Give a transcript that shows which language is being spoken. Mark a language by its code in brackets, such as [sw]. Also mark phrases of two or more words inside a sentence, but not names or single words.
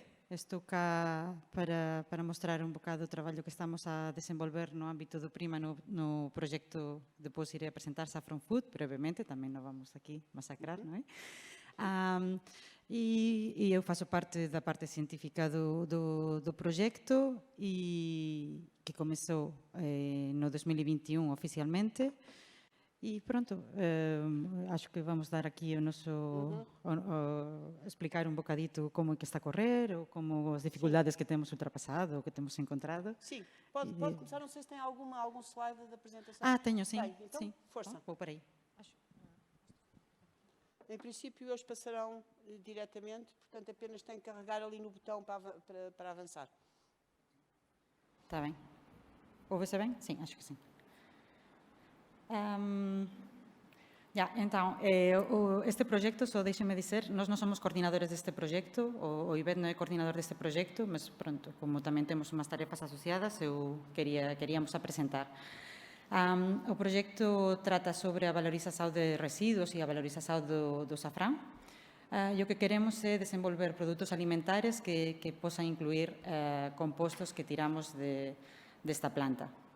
[pt] Estou cá para mostrar um bocado o trabalho que estamos a desenvolver no âmbito do PRIMA no projeto. Depois irei apresentar Saffron Food, brevemente, também não vamos aqui massacrar, não é? [gl] E eu faço parte da parte científica do proxecto e que comezou no 2021 oficialmente. E pronto, acho que vamos dar aquí o noso explicar un bocadito como é que está a correr ou como as dificultades que temos ultrapassado ou que temos encontrado. [pt] Sim, pode começar, não sei se tem algum slide da apresentação. Tenho, sim. Tem, então, sim. força. Vou para aí. Em princípio, eles passarão diretamente, portanto, apenas tem que carregar ali no botão para avançar. Está bem. Ouve-se bem? Sim, acho que sim. [gl] Então, este proxecto, [pt] só deixe-me dizer, [gl] nós non somos coordinadores deste proxecto, o IBET non é coordinador deste proxecto, mas pronto, como tamén temos unhas tarefas asociadas, queríamos apresentar. O proxecto trata sobre a valorización de residuos e a valorización do safrán. E o que queremos é desenvolver produtos alimentares que posan incluir compostos que tiramos desta planta.